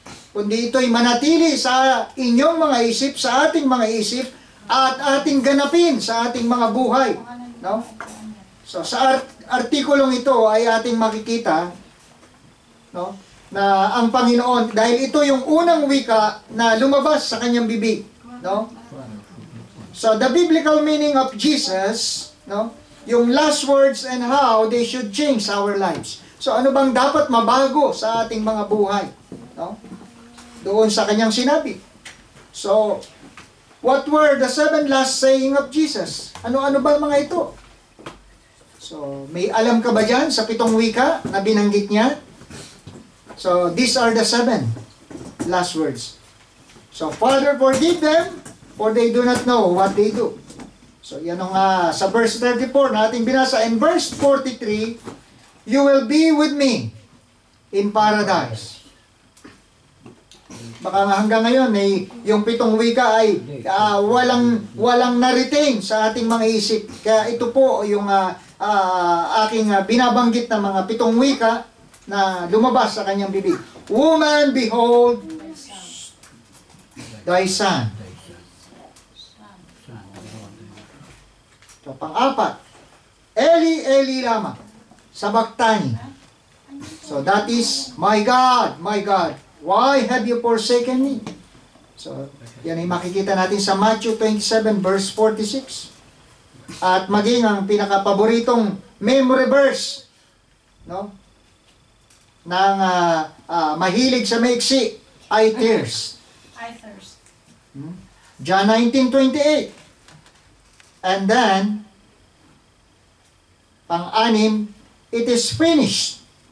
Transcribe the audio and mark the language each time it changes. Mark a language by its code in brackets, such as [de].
[tl] Kundi ito'y manatili sa inyong mga isip, sa ating mga isip, at ating ganapin sa ating mga buhay, no? So sa artikulong ito ay ating makikita, no, na ang Panginoon, dahil ito yung unang wika na lumabas sa kanyang bibig, no? [en] So the biblical meaning of Jesus, no, yung last words and how they should change our lives. [tl] So ano bang dapat mabago sa ating mga buhay, no? Doon sa kanyang sinabi. [en] So what were the 7 last saying of Jesus? [tl] Ano-ano ba mga ito? So, may alam ka ba dyan sa 7 wika na binanggit niya? [en] So, these are the 7 last words. So, Father, forgive them, for they do not know what they do. [tl] So, yan ang sa verse 34 na ating binasa. [en] In verse 43, you will be with me in paradise. [tl] Baka hanggang ngayon yung 7 wika ay walang na-retain sa ating mga isip. Kaya ito po yung aking binabanggit na mga 7 wika na lumabas sa kanyang bibig. [en] Woman, behold thy son. [tl] So, pang-4, [arc] Eli, Eli lama sabachthani. [en] So that is, my God, why have you forsaken me? [tl] So, yan ay makikita natin sa Matthew 27 verse 46. At maging ang pinakapaboritong memory verse, no? Ng mahilig sa maiksi ay tears. [en] I thirst. John 19:28. And then, pang-anim, it is finished.